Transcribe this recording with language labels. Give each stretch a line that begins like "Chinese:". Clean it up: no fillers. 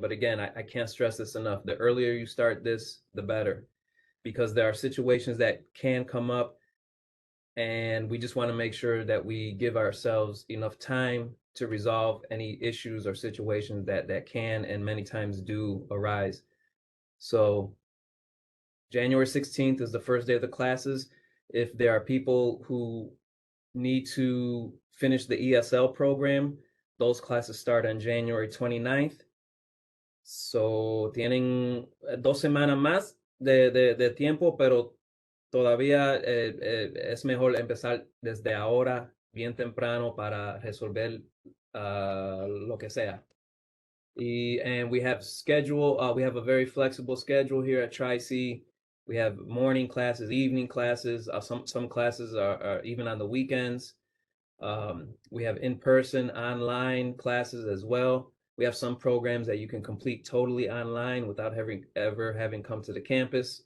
English: But again, I can't stress this enough. The earlier you start this, the better, because there are situations that can come up, and we just want to make sure that we give ourselves enough time to resolve any issues or situations that can and many times do arise. So January 16th is the first day of the classes. If there are people who need to finish the ESL program, those classes start on January 29th.
Spanish: So tienen 2 semanas más de tiempo, pero todavía es mejor empezar desde ahora, bien temprano, para resolver lo que sea.
English: And we have we have a very flexible schedule here at Tri-C. We have morning classes, evening classes. Some classes are even on the weekends. We have in-person, online classes as well. We have some programs that you can complete totally online without ever having come to the campus.